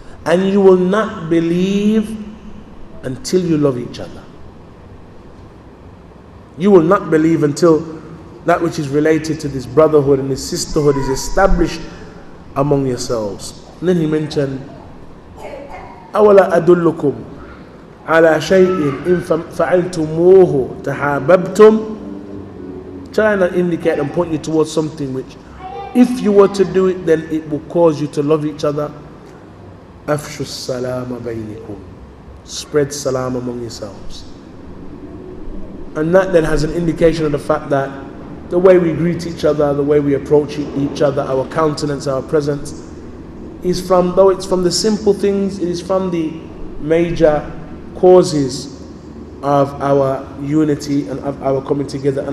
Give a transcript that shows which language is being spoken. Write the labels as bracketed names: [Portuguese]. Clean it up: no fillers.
[English] And you will not believe until you love each other. You will not believe until that which is related to this brotherhood and this sisterhood is established among yourselves. And then he mentioned, [Arabic] أَوَلَا أَدُلُّكُمْ على شيء إن فعلتموه تحاببتم. [English] Trying to indicate and point you towards something which, if you were to do it, then it will cause you to love each other. [Arabic] أفشوا السلام بينكم. [English] Spread salam among yourselves. And that then has an indication of the fact that the way we greet each other, the way we approach each other, our countenance, our presence, is from, though it's from the simple things, it is from the major causes of our unity and of our coming together.